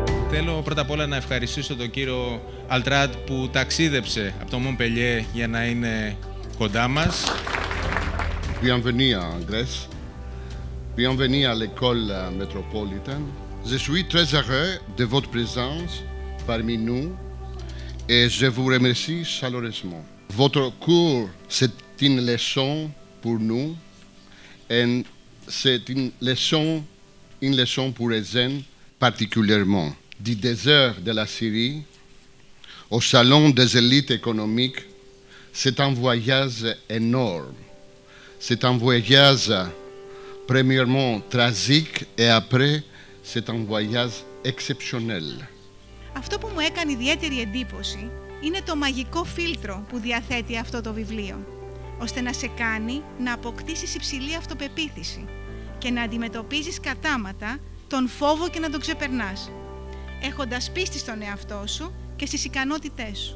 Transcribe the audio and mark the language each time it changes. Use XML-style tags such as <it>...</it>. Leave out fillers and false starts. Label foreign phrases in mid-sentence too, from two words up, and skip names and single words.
<el>Θέλω πρώτα απ' όλα να ευχαριστήσω τον κύριο Αλτράτ που ταξίδεψε από το Μομπελιέ για να είναι κοντά μας.</el> <fr>Bienvenue en Grèce. Bienvenue à l'école métropolitaine. Je suis très heureux de votre présence parmi nous et je vous remercie chaleureusement. Votre cours, c'est une leçon pour nous et c'est une leçon pour les jeunes particulièrement. Du désert de la Syrie au salon des élites économiques, c'est un voyage énorme. C'est un voyage premièrement tragique et après c'est un voyage exceptionnel.</fr> <el>Αυτό που μου έκανε ιδιαίτερη εντύπωση είναι το μαγικό φίλτρο που διαθέτει αυτό το βιβλίο, ώστε να σε κάνει να αποκτήσεις υψηλή αυτοπεποίθηση και να αντιμετωπίζεις κατάματα τον φόβο και να τον ξεπερνάς, έχοντας πίστη στον εαυτό σου και στις ικανότητές σου.</el>